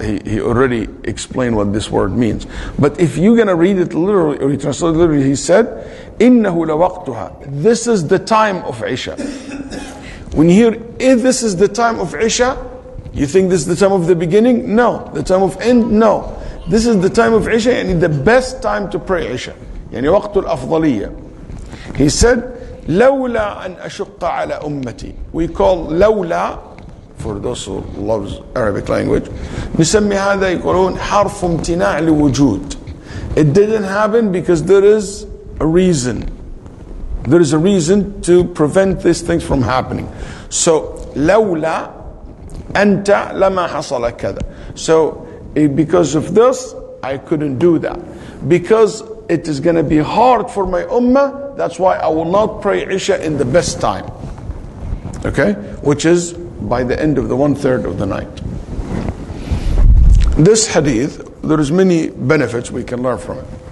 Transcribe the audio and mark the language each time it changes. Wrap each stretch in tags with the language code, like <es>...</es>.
<en>He already explained what this word means. But if you're going to read it literally, or you translate it literally, he said, إِنَّهُ لَوَقْتُهَا. This is the time of Isha. When you hear, if this is the time of Isha, you think this is the time of the beginning? No. The time of end? No. This is the time of Isha, and the best time to pray Isha.</en> <ar>يعني وقت الأفضلية. He said, لولا أن أشق على أمتي.</ar> <en>We call لولا, for those who loves Arabic language, نسمي هذا يقولون حرف امتناع لوجود. It didn't happen because there is a reason. There is a reason to prevent these things from happening.</en> <ar>So لولا أنت لما حصل كذا.</ar> <en>So because of this, I couldn't do that. Because it is going to be hard for my ummah, that's why I will not pray Isha in the best time. Okay? Which is by the end of the 1/3 of the night. This hadith, there is many benefits we can learn from it.</en>